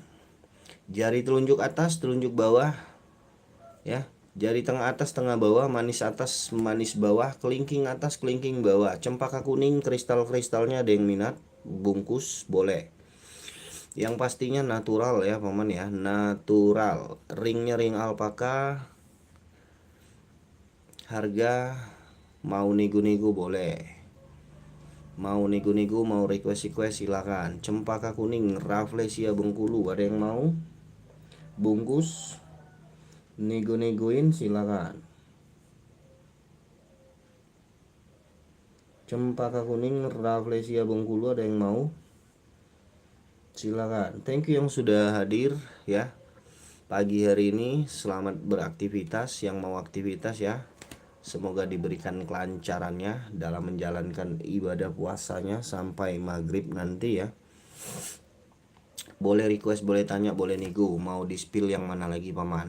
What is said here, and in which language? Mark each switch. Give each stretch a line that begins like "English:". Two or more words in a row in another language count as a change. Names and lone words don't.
Indonesian: Jari telunjuk atas, telunjuk bawah, ya. Jari tengah atas, tengah bawah, manis atas, manis bawah, kelingking atas, kelingking bawah. Cempaka kuning, kristal-kristalnya ada yang minat? Bungkus boleh. Yang pastinya natural ya paman ya, natural. Ringnya ring alpaka. Harga mau nego-nego boleh. Mau nego-nego, mau request silakan. Cempaka kuning, Rafflesia Bengkulu, ada yang mau? Bungkus, nego-negoin silakan. Cempaka kuning, Rafflesia Bengkulu, ada yang mau? Silakan.
English: Thank you
Indonesian: yang sudah hadir ya. Pagi hari ini selamat beraktivitas yang mau aktivitas ya. Semoga diberikan kelancarannya dalam menjalankan ibadah puasanya sampai maghrib nanti ya. Boleh request, boleh tanya, boleh nego. Mau di spill yang mana lagi paman?